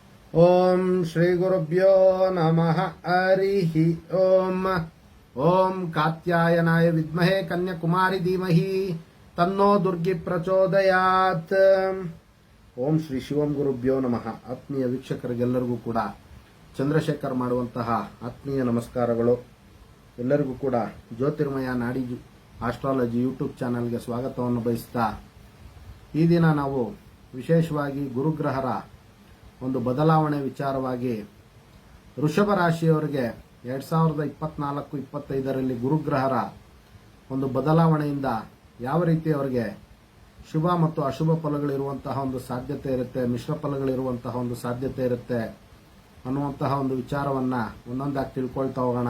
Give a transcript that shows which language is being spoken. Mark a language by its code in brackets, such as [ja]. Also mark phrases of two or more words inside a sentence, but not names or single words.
[sa] ಓಂ ಶ್ರೀ ಗುರುಭ್ಯೋ ನಮಃ ಹರಿಃ ಓಂ ಕಾತ್ಯಾಯನಾಯ ವಿದ್ಮಹೇ ಕನ್ಯಾಕುಮಾರಿ ಧೀಮಹಿ ತನ್ನೋ ದುರ್ಗಿ ಪ್ರಚೋದಯಾತ್. ಓಂ ಶ್ರೀ ಶಿವಂ ಗುರುಭ್ಯೋ ನಮಃ. [kn] ಆತ್ಮೀಯ ವೀಕ್ಷಕರಿಗೆಲ್ಲರಿಗೂ ಕೂಡ ಚಂದ್ರಶೇಖರ್ ಮಾಡುವಂತಹ ಆತ್ಮೀಯ ನಮಸ್ಕಾರಗಳು. ಎಲ್ಲರಿಗೂ ಕೂಡ ಜ್ಯೋತಿರ್ಮಯ ನಾಡಿ ಆಸ್ಟ್ರಾಲಜಿ ಯೂಟ್ಯೂಬ್ ಚಾನೆಲ್ಗೆ ಸ್ವಾಗತವನ್ನು ಬಯಸ್ತಾ, ಈ ದಿನ ನಾವು ವಿಶೇಷವಾಗಿ ಗುರುಗ್ರಹರ ಒಂದು ಬದಲಾವಣೆ ವಿಚಾರವಾಗಿ ವೃಷಭ ರಾಶಿಯವರಿಗೆ 2024-25ರಲ್ಲಿ ಗುರುಗ್ರಹರ ಒಂದು ಬದಲಾವಣೆಯಿಂದ ಯಾವ ರೀತಿ ಅವರಿಗೆ ಶುಭ ಮತ್ತು ಅಶುಭ ಫಲಗಳಿರುವಂತಹ ಒಂದು ಸಾಧ್ಯತೆ ಇರುತ್ತೆ, ಮಿಶ್ರ ಫಲಗಳಿರುವಂತಹ ಒಂದು ಸಾಧ್ಯತೆ ಇರುತ್ತೆ ಅನ್ನುವಂತಹ ಒಂದು ವಿಚಾರವನ್ನ ಒಂದೊಂದಾಗಿ ತಿಳ್ಕೊಳ್ತಾ ಹೋಗೋಣ.